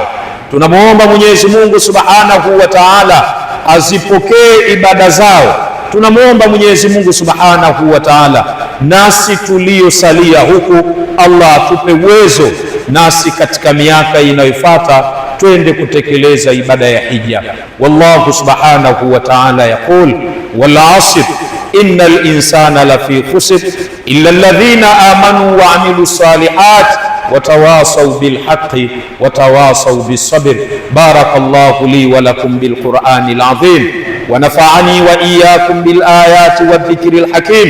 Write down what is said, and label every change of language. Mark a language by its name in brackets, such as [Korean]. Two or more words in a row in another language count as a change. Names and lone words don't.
[Swahili] Tunamwomba Mwenyezi Mungu [Arabic] سبحانه وتعالى [Swahili] azipokee ibada zao. Tunamwomba Mwenyezi Mungu [Arabic] سبحانه وتعالى [Swahili] nasi tuliosalia huku, Allah atupe uwezo nasi katika miaka inayofuata twende kutekeleza ibada ya hija. [Arabic] والله سبحانه وتعالى يقول والعصر إن الإنسان لفي خسر إلا الذين آمنوا وعملوا الصالحات وتواصوا بالحق وتواصوا بالصبر. بارك الله لي ولكم بالقرآن العظيم ونفعني وإياكم بالآيات والذكر الحكيم.